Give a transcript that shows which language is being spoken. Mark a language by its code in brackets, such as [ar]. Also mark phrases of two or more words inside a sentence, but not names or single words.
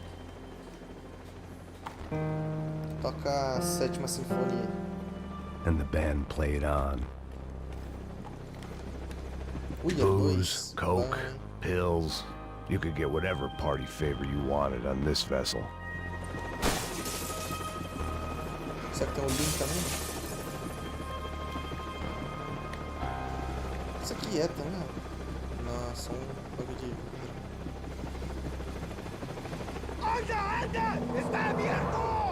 [pt] Toca a 7ª Sinfonia. [en] And the band played on. Booze, coke, pills. You could get whatever party favor you wanted on this vessel. [pt] Será que tem um link também? Isso aqui é também, ó. Nossa, bagulho de... [es] ¡Anda, anda! ¡Está abierto!